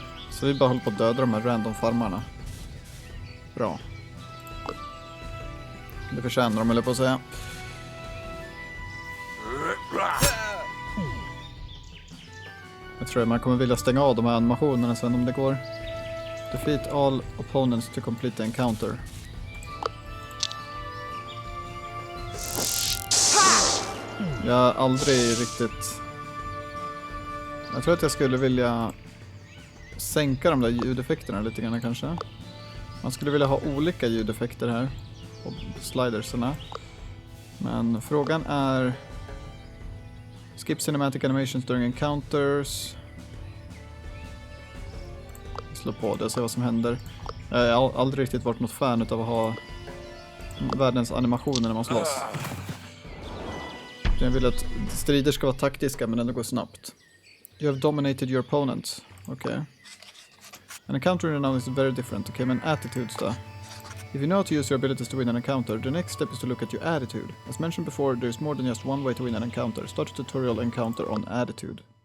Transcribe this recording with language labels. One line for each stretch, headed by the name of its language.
Swedish: Så vi bara håller på att döda de här random farmarna. Bra. Det förtjänar de, eller på att säga. Jag tror att man kommer vilja stänga av de här animationerna sen om det går.
English: Defeat all opponents to complete the encounter.
Swedish: Jag har aldrig riktigt... Jag tror att jag skulle vilja sänka de där ljudeffekterna lite grann kanske. Man skulle vilja ha olika ljudeffekter här på slidersarna. Men frågan är...
English: Skip cinematic animations during encounters.
Swedish: Slå på det och se vad som händer. Jag har aldrig riktigt varit något fan av att ha världens animationer när man slåss. Jag vill att strider ska vara taktiska men ändå gå snabbt.
English: You have dominated your opponent. Okay. An encounter now is very different. Okay,
Swedish: men attitudes då.
English: If you know how to use your abilities to win an encounter, the next step is to look at your attitude. As mentioned before, there is more than just one way to win an encounter. Start a tutorial encounter on attitude.